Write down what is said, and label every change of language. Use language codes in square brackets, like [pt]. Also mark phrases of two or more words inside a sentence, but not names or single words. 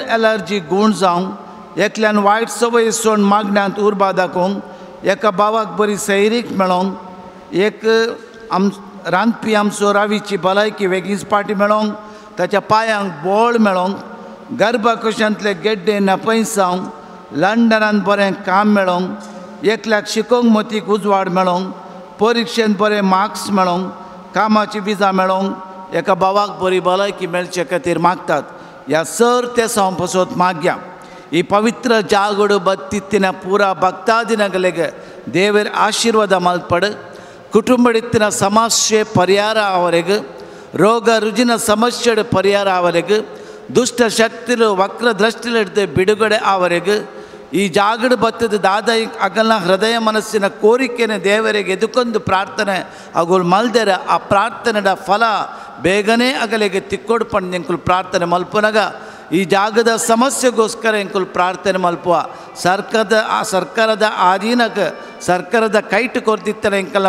[kok] एलर्जी गूण जावंक एकल्यान वायट सवय सोडून मागण्यांत उर्बा दाखोवंक एका भावाक बरी सैरीक मेळोंक एक रांदपी आमचो रावीची भलायकी वेगळीच पाटी मेळोंक ताच्या पांयांक बोळ मेळोंक गर्भाकुशांतले गेड्डे नपयस जावंक लंडनांत बरें काम मेळोंक एकल्याक शिकोवंक मतीक उजवाड मेळोंक परिक्षेंत बरे मार्क्स मेळोंक कामाची विजा मेळोंक एका भावाक बरी भलायकी मेळचे खातीर मागतात. ह्या सर ते पासून माग्या [tcy] ಈ ಪವಿತ್ರ ಜಾಗಡು ಬತ್ತಿತ್ತಿನ ಪೂರ ಭಕ್ತಾದಿನಗಳಿಗೆ ದೇವರ ಆಶೀರ್ವಾದ ಮಲ್ಪಡು ಕುಟುಂಬಡಿತ್ತಿನ ಸಮಸ್ಯೆ ಪರಿಹಾರ ಅವರಿಗೆ ರೋಗ ರುಜಿನ ಸಮಸ್ಯೆಯ ಪರಿಹಾರ ಅವರಿಗೆ ದುಷ್ಟ ಶಕ್ತಿಲು ವಕ್ರ ದೃಷ್ಟಿಲಿಡ್ದು ಬಿಡುಗಡೆ ಅವರಿಗೆ ಈ ಜಾಗಡ ಬತ್ತದ ದಾದ ಅಗಲ್ನ ಹೃದಯ ಮನಸ್ಸಿನ ಕೋರಿಕೆನೆ ದೇವರಿಗೆ ಎದುಕೊಂದು ಪ್ರಾರ್ಥನೆ ಅಗೋಲ್ ಮಲ್ದೆರ ಆ ಪ್ರಾರ್ಥನೆದ ಫಲ ಬೇಗನೆ ಅಗಲಿಗೆ ತಿಕ್ಕೋಡು ಪಂಡು ಎಂಕುಲು ಪ್ರಾರ್ಥನೆ ಮಲ್ಪುನಗ ಈ ಜಾಗದ ಸಮಸ್ಯೆಗೋಸ್ಕರ ಎಂಕುಲು ಪ್ರಾರ್ಥನೆ ಮಲ್ಪುವ ಸರ್ಕಾರದ ಆಧೀನಕ್ಕೆ ಸರ್ಕಾರದ ಕೈಟ್ ಕೊರ್ದಿತ್ತನ ಎಂಕಲ್ಲ